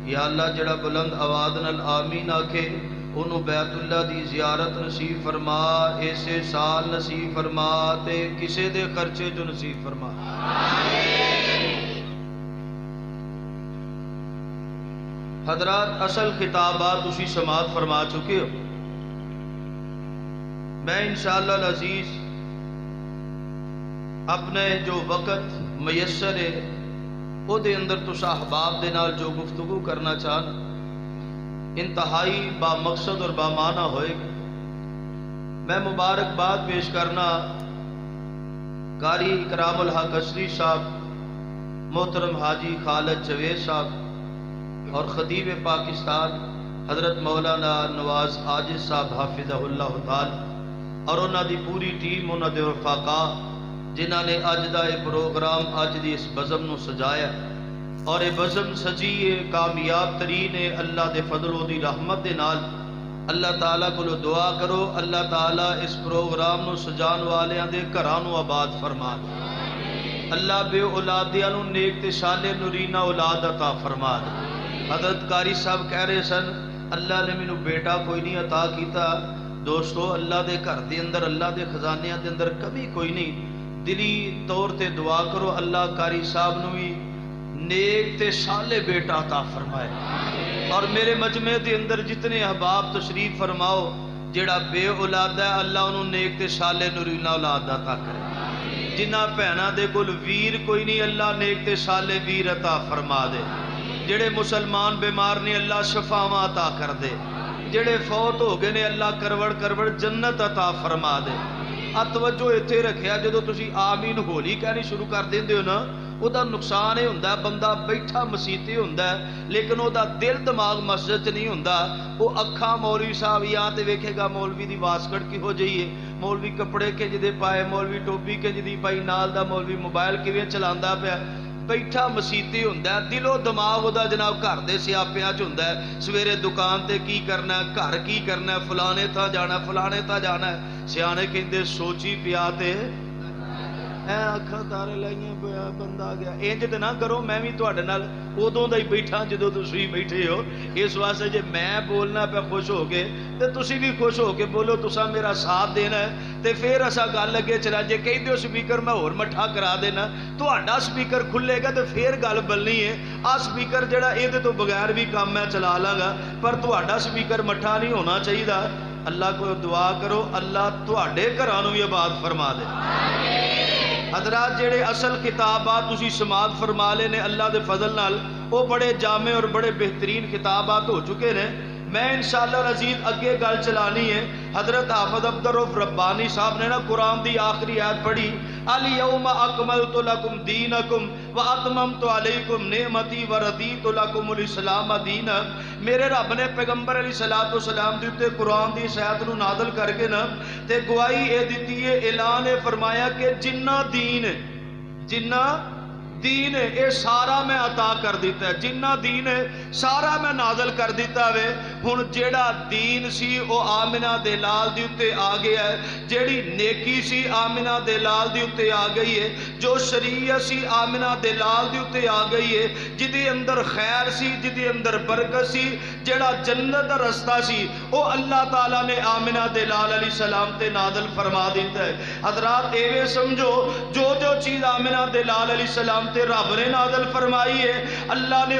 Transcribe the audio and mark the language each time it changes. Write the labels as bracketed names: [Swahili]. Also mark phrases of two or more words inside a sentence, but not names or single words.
[Punjabi] یا اللہ جڑا بلند آواز نال آمین آکھے انہوں بیت اللہ دی زیارت نصیب فرما، ایسے سال نصیب فرما تے کسے دے خرچے جو نصیب فرما۔ حضرات اصل خطابات اسی سماعت فرما چکے ہو۔ میں انشاءاللہ العزیز اپنے جو وقت میسر ہے او دے اندر تسا احباب دے نال جو گفتگو کرنا چاہنا انتہائی با مقصد اور با معنی ہوئے گا۔ میں مبارکباد پیش کرنا قاری اکرام الحق اصلی صاحب، محترم حاجی خالد جوید صاحب اور خطیب پاکستان حضرت مولانا نواز عاجز صاحب حافظہ اللہ تعالی اور انہاں دی پوری ٹیم، انہاں دے رفقا جنہاں نے اج دا یہ پروگرام اج دی اس بزم نو سجایا اور یہ بزم سجی ہے کامیاب ترین ہے اللہ دے فضل و دی رحمت دے نال۔ اللہ تعالیٰ کو دعا کرو اللہ تعالیٰ اس پروگرام نو سجان والیاں دے گھراں نو آباد فرما دے، اللہ بے اولادیاں نو نیک تے صالح نورینہ اولاد عطا فرما دے۔ حضرت قاری صاحب کہہ رہے سن اللہ نے مینوں بیٹا کوئی نہیں عطا کیتا۔ دوستو اللہ دے گھر دے اندر اللہ دے خزانیاں دے اندر کمی کوئی نہیں، دلی طور تے دعا کرو اللہ قاری صاحب نو بھی نیک تے صالح بیٹا عطا فرمائے۔ اور میرے مجمع دے اندر جتنے احباب تشریف فرماؤ جڑا بے اولاد ہے اللہ انہوں نیک تے صالح نورینہ اولاد عطا کرے، جنہ بہناں دے کول ویر کوئی نہیں اللہ نیک تے صالح ویر عطا فرما دے، جڑے مسلمان بیمار نے اللہ شفاواں عطا کر دے، جڑے فوت ہو گئے نے اللہ کروڑ کروڑ جنت عطا فرما دے۔ توجہ اتنے رکھیا جدو تسی آمین ہولی کہنی شروع کر دیندے ہو نا او دا نقصان یہ ہوندا ہے بندہ بیٹھا مسیتے ہوندا ہے لیکن او دا دل دماغ مسجد نہیں ہوندا، او اکھاں مولوی صاحب یا تے ویکھے گا مولوی دی واسکٹ کی ہو جائیے، مولوی کپڑے کے جدے پائے، مولوی ٹوپی کے جدی پائی، نال دا مولوی موبائل کیویں چلاندا پیا، بیٹھا مسیتے ہوندا ہے، دل و دماغ او دا جناب گھر دے سیاپیاں چ ہوندا ہے، سویرے دکان تے کی کرنا ہے، گھر کی کرنا ہے، فلانے تھا جانا فلانے تھا جانا ہے۔ سیانے کہندے سوچی پیا تے اکھاں تارے لائیاں پیا بندہ آ گیا۔ انج تے نہ کرو، میں بھی تواڈے نال ادوں دا ہی بیٹھا جدوں تسی بیٹھے ہو، اس واسطے جے میں بولنا پیا خوش ہو کے تے تسی بھی خوش ہو کے بولو، تساں میرا ساتھ دینا ہے تے پھر اساں گل لگے چلا۔ جے کہندے ہو سپیکر میں ہور مٹھا کرا دینا، تہاڈا سپیکر کھلے گا تے پھر گل بلنی ہے۔ آ سپیکر جڑا اے تو بغیر بھی کام میں چلا لاں گا، پر تہاڈا سپیکر مٹھا نہیں ہونا چاہیے۔ اللہ کو دعا کرو اللہ تہاڈے گھراں نوں بھی آباد فرما دے۔ حضرات جڑے اصل خطابات تسی سماعت فرما لے نے اللہ دے فضل نال، وہ بڑے جامع اور بڑے بہترین خطابات ہو چکے نے۔ میں انشاءاللہ العزیز اگے گل چلانی ہے۔ حضرت حافظ عبدالرؤف ربانی صاحب نے نا قرآن دی آخری آیت پڑھی، [Arabic] الیوم اکملت لکم دینکم واتممت علیکم نعمتی ورضیت لکم الاسلام دینا۔ [Punjabi] میرے رب نے پیغمبر علیہ السلام دیتے قرآن دی اس آیت نو نازل کر کے نا تے گواہی اے دیتی ہے، اعلان فرمایا کہ جنہ دین ہے اے سارا میں عطا کر دیتا ہے، جنہ دین ہے سارا میں نازل کر دیتا ہے۔ ہن جیڑا دین سی او آمنہ دے لال دی اتے آ گیا ہے، جیڑی نیکی سی آمنہ دے لال دی اتے آ گئی ہے، جو شریعت سی آمنہ دے لال دی اتے آ گئی ہے، جدی اندر خیر سی، جدی اندر برکت سی، جیڑا جنت دا رستہ سی او اللہ تعالیٰ نے آمنہ دے لال علیہ السلام تے نازل فرما دیتا ہے۔ حضرات ایویں سمجھو جو چیز آمنہ دے لال علیہ السلام تے رب نے نازل فرمائی ہے اللہ نے